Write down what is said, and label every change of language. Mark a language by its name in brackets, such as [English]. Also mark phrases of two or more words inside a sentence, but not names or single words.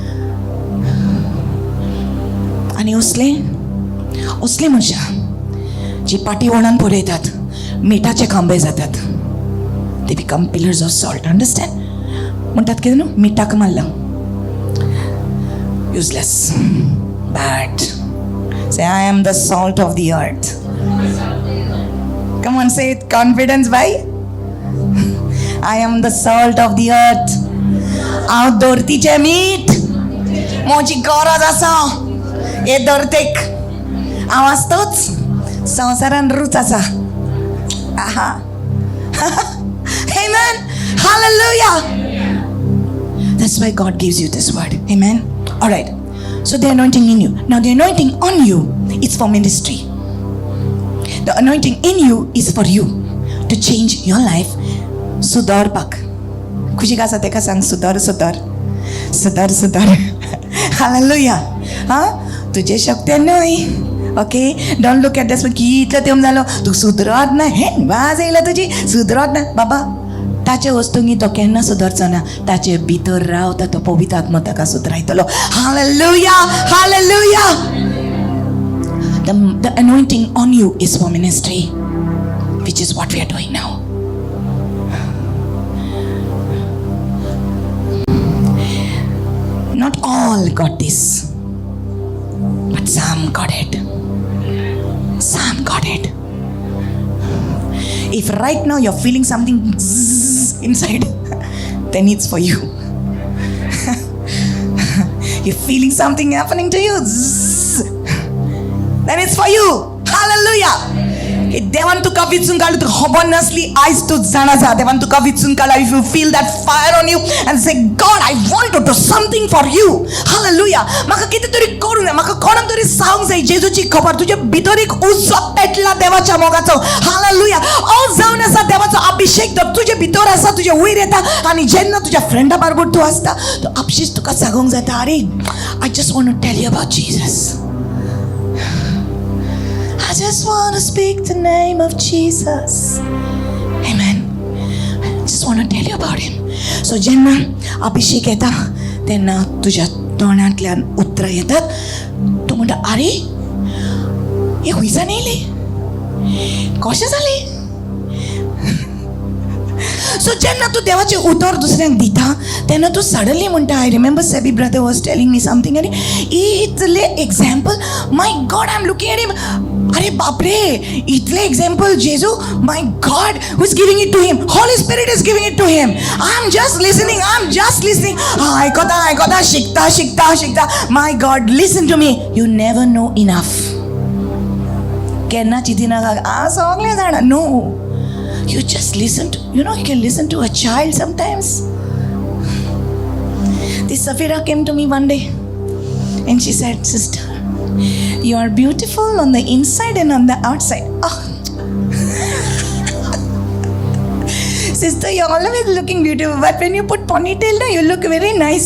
[Konkani] आनी असले मनशां जी पाटी वळान पळयतात मिठाचे खांबे जातात. [English] They become pillars of salt. Understand. [Konkani] म्हणटात कितें न्हू, मिठाक मारला [English] useless, bad. Say I am the salt of the earth. Come on, say it confidence by. I am the salt of the earth. [Konkani] हांव धरतीचें मीठ. म्हजी गरज आसा हे धरतेक. हांव आसतोच संवसारान रूच आसा. आहा. [English] Amen. Hallelujah. That's why God gives you this word. Amen. All right. So the anointing in you. Now the anointing on you is for ministry. The anointing in you is for you to change your life. [Konkani] सुदारपाक. खुशी आसा तेका सांग सुदार. हालेलुया. तुजे शक्ती न्हय. ओके. [English] Don't look at this [Konkani] कितलो तेम जालो तूं सुदरत ना. हे वाज येयला तुजी सुदरत ना. बाबा ताचे वस्तूंनी तो केन्ना सुदरचो ना. ताचे भितर रावता तो पवित्र आत्मा ताका सुदरायतलो. हालेलुया. हालेलुया. [English] The anointing on you is for ministry, which is what we are doing now. Not all got this, but some got it. Some got it. If right now you're feeling something inside, then it's for you. You're feeling something happening to you, then it's for you. Hallelujah. [Konkani] देवान तुका विचून काडलो तुका खबर नासली आयज तूं जाणा जा. देवान तुका विचून काडला. [English] If you feel that fire on you and say God I want to do something for you. [Konkani] हालेलुया. म्हाका कितें तरी करूंक जाय. म्हाका कोणाक तरी सांगूंक जाय जेजूची खबर. तुजे भितर एक उजो पेटला देवाच्या मोगाचो. हालेलुया. ऑल जावन आसा देवाचो अभिषेक तुजे भितर आसा, तुजे वयर येता. आनी जेन्ना तुज्या फ्रेंडा बरोबर तूं आसता तो आपशीच तुका सांगूंक जाता अरे [English] I just want to tell you about Jesus. I just want to speak the name of Jesus. Amen. I just want to tell you about him. [Konkani] So जेन्ना अभिषेक येता तेन्ना तुज्या तोंडांतल्यान उतरां येतात. तूं म्हणटा अरे हे खुंयसान येयली, कशें जालें. [English] सो [Konkani] जेन्ना तूं देवाचें उतर दुसऱ्यांक दिता तेन्ना तूं सडनली म्हणटा [English] I remember Sebi brother was telling me something [Konkani] आनी इतले [English] example my God I am looking at him. [Konkani] अरे बापरे इतले [English] example Jesus my God who is giving it to him. Holy Spirit is giving it to him. I am just listening. [Konkani] आयकोता शिकता. [English] My God listen to me. You never know enough. [Konkani] केन्ना चिंतिना हांव सगळें जाणा. [English] नो. You just listen to, you can listen to a child sometimes. This Safira came to me one day and she said, "Sister, you are beautiful on the inside and on the outside." Oh. Sister, you're always looking beautiful, but when you put ponytail, you look very nice.